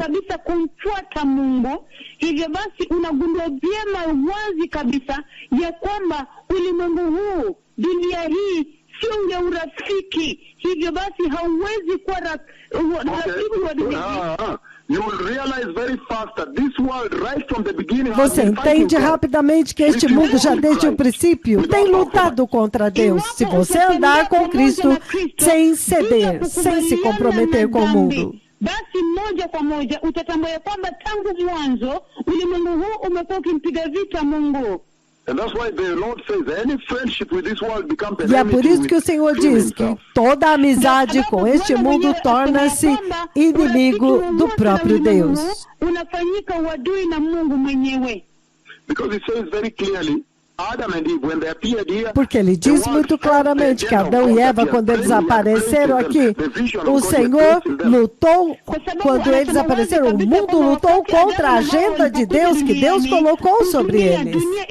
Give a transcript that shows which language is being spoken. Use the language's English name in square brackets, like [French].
[Swahili] kabisa kumfuata Mungu, hivyo basi unagundua vyema wazi kabisa ya kwamba ulimwengu huu, dunia hii sio ya urafiki. Hivyo basi hauwezi kuwa rafiki wa dunia. [English] You will realize very fast that this world, right from the beginning, has [Portuguese] Você [English] been fighting [Portuguese] entende [English] God. [Portuguese] rapidamente que este mundo já desde o princípio tem lutado contra Deus. Se você andar com Cristo sem ceder, sem se comprometer com o mundo. [Swahili] Basi moja kwa moja utatambua ya kwamba tangu mwanzo ulimwengu huu umekuwa ukimpiga vita Mungu. [English] And that's why the Lord says any friendship with this world becomes [Portuguese] E é por isso que o Senhor diz que toda amizade com este mundo torna-se inimigo do próprio Deus. [Swahili] Unafanyika uadui na Mungu mwenyewe. [English] Because it says very clearly, Adam and Eve, when they appeared here, [Portuguese] Porque ele diz muito claramente que Adão e Eva, quando eles apareceram aqui, o Senhor lutou, quando eles apareceram, o mundo lutou contra a agenda de Deus que Deus colocou sobre eles.